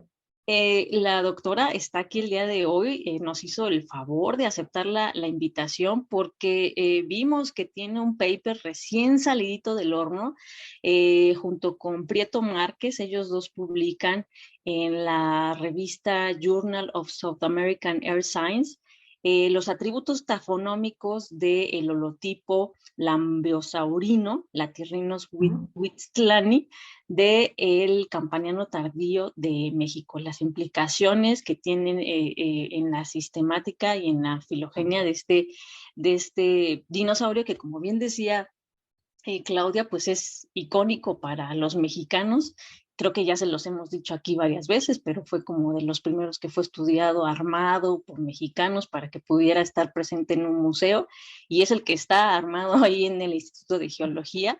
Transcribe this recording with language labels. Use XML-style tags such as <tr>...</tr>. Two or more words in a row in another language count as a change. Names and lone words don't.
<es>la doctora está aquí el día de hoy, nos hizo el favor de aceptar la invitación porque vimos que tiene un paper recién salidito del horno, junto con Prieto Márquez. Ellos dos publican en la revista Journal of South American Earth Science los atributos tafonómicos del holotipo lambiosaurino, Latirrhinus huixtlani, del campaniano tardío de México, las implicaciones que tienen en la sistemática y en la filogenia de este dinosaurio que, como bien decía Claudia, pues es icónico para los mexicanos. Creo que ya se los hemos dicho aquí varias veces, pero fue como de los primeros que fue estudiado, armado por mexicanos para que pudiera estar presente en un museo, y es el que está armado ahí en el Instituto de Geología.</es>